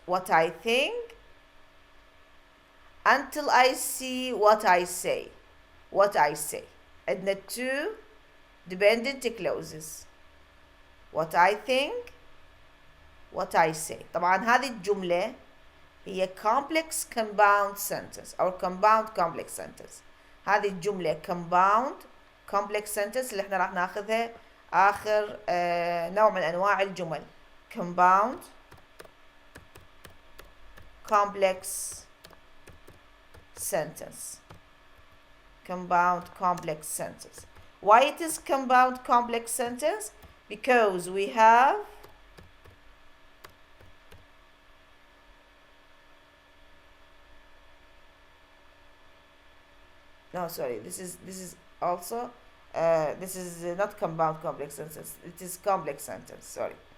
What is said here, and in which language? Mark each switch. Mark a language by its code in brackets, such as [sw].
[en] What I think until I see what I say. What I say. [ar] عندنا [en] two dependent clauses. What I think, what I say. [ar] طبعا هذه الجملة هي complex compound sentence أو compound complex sentence. هذه الجملة compound complex sentence اللي احنا راح ناخذها آخر نوع من أنواع الجمل. [en] Compound complex sentence. Compound complex sentence. Why it is compound complex sentence? Because we have no, sorry, this is also this is not compound complex sentence, it is complex sentence, sorry.